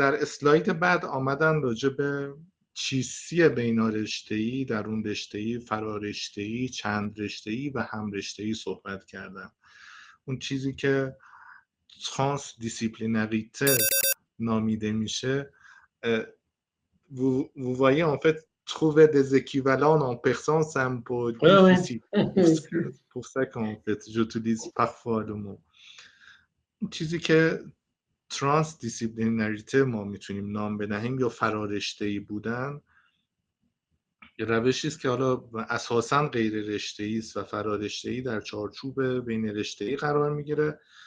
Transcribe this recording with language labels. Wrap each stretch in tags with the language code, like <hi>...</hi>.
<fa>در اسلاید بعد آمدن راجع به چیستی بینارشته‌ای، درون رشته‌ای، فرارشته‌ای، چند رشته‌ای و هم رشته‌ای صحبت کردن. اون چیزی که ترانس دیسیپلیناریته نامیده میشه.</fa> <fr>Vous voyez en fait trouver des équivalents en persan c'est un peu difficile. Pour ça qu'en fait j'utilise parfois le mot.</fr> <fa>چیزی که ترانس دیسیپلیناریته ما میتونیم نام بدهیم یا فرارشته‌ای بودن، یه روشی است که حالا اساساً غیر رشته‌ای است و فرارشته‌ای در چارچوب بین رشته‌ای قرار میگیره.</fa>